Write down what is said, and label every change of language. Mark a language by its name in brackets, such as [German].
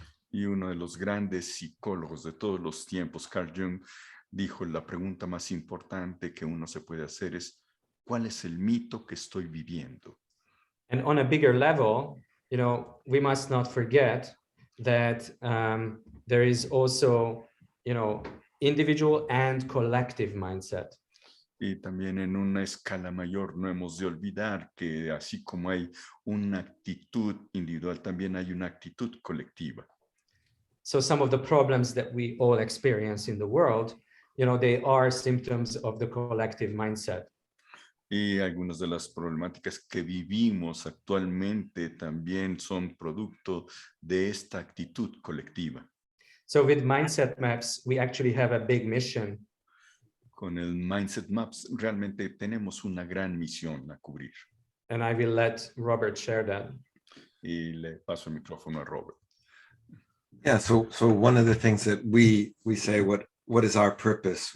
[Spanish] Y uno de los grandes psicólogos de todos los tiempos, Carl Jung, dijo, la pregunta más importante que uno se puede hacer es, ¿cuál es el mito que estoy viviendo? [English] And on a bigger level, we must not forget that there is also, individual and collective mindset. [Spanish] Y también en una escala mayor no hemos de olvidar que así como hay una actitud individual, también hay una actitud colectiva. [English] So some of the problems that we all experience in the world, they are symptoms of the collective mindset. [Spanish] Y algunas de las problemáticas que vivimos actualmente también son producto de esta actitud colectiva. [English] So with Mindset Maps, we actually have a big mission. [Spanish] Con el Mindset Maps realmente tenemos una gran misión a cubrir. [English] And I will let Robert share that. [Spanish] Y le paso el micrófono a Robert. [English] Yeah, so one of the things that we say, what is our purpose?